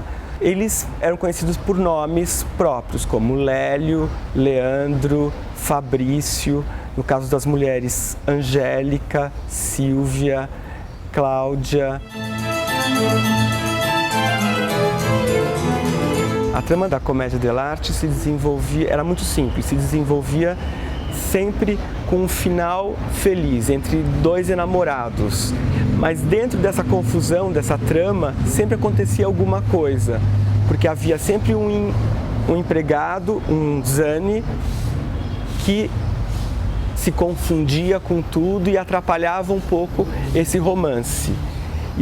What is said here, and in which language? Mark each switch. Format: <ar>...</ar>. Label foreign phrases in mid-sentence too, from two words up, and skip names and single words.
<pt>Eles eram conhecidos por nomes próprios, como Lélio, Leandro, Fabrício, no caso das mulheres, Angélica, Sílvia, Cláudia. A trama da Commedia dell'arte era muito simples, se desenvolvia sempre com um final feliz, entre dois enamorados. Mas dentro dessa confusão, dessa trama, sempre acontecia alguma coisa, porque havia sempre um empregado, um Zani, que se confundia com tudo e atrapalhava um pouco esse romance.</pt>